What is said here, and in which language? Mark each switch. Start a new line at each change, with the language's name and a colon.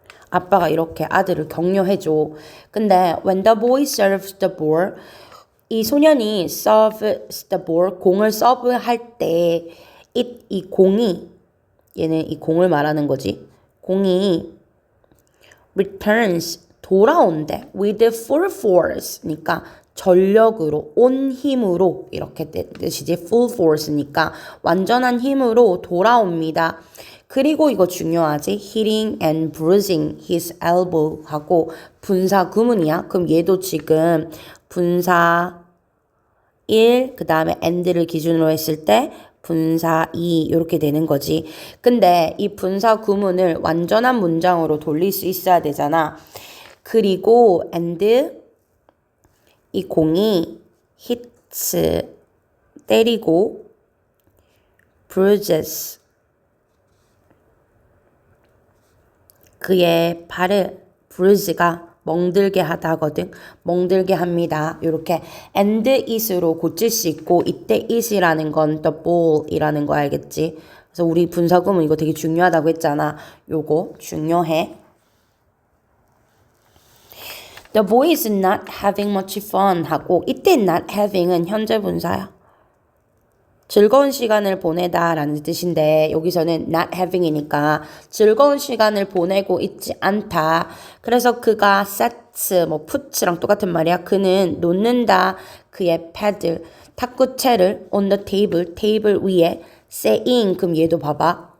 Korean: 아빠가 이렇게 아들을 격려해줘. 근데
English: when the boy serves the ball
Korean: 이 소년이
English: serves the ball
Korean: 공을 서브할 때 이 공이 얘는 이 공을 말하는 거지. 공이 returns 돌아온대. with full force니까 전력으로 온 힘으로 이렇게 뜻이지. full force니까 완전한 힘으로 돌아옵니다. 그리고 이거 중요하지.
English: hitting and bruising his elbow
Korean: 하고 분사 구문이야. 그럼 얘도 지금 분사 1 그 다음에 and를 기준으로 했을 때 분사 2 이렇게 되는 거지. 근데 이 분사 구문을 완전한 문장으로 돌릴 수 있어야 되잖아. 그리고 and 이 공이 hits 때리고 bruises 그의 발을 bruise가 멍들게 하다거든. 멍들게 합니다. 이렇게 and it으로 고칠 수 있고 이때 it이라는 건 the ball이라는 거 알겠지? 그래서 우리 분사구문 이거 되게 중요하다고 했잖아. 요거 중요해.
English: The boy is not having much fun
Korean: 하고 이때
English: not having은
Korean: 현재 분사야. 즐거운 시간을 보내다 라는 뜻인데 여기서는 not having이니까 즐거운 시간을 보내고 있지 않다. 그래서 그가 sets, 뭐 put랑 똑같은 말이야. 그는 놓는다 그의 패드, 탁구채를
English: on the table,
Korean: 테이블 위에 saying, 그럼 얘도 봐봐.